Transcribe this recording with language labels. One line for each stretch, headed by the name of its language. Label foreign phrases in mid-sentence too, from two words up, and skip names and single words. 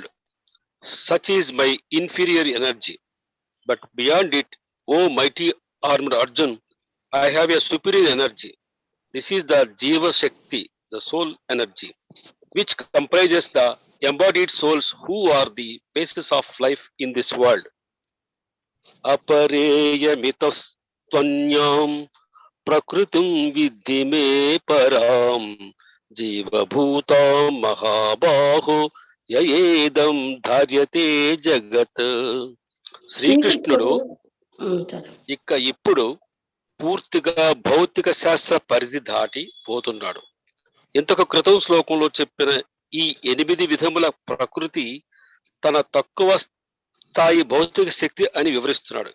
English: Such is my inferior energy, but beyond it, O mighty armed Arjun, I have a superior energy. This is the Jiva Shakti, the soul energy, which comprises the embodied souls who are the basis of life in this world.
Sanskrit: अपरेयमितस्त्वन्यां प्रकृतिं विद्धि मे परां जीव भूतां महाबाहो యయేదం ధార్యతే జగత్.
Telugu: శ్రీకృష్ణుడు ఇప్పుడు పూర్తిగా భౌతిక శాస్త్ర పరిధి దాటి పోతున్నాడు. ఇంతకు క్రితం శ్లోకంలో చెప్పిన ఈ 8 విధముల ప్రకృతి తన తక్కువ స్థాయి భౌతిక శక్తి అని వివరిస్తున్నాడు.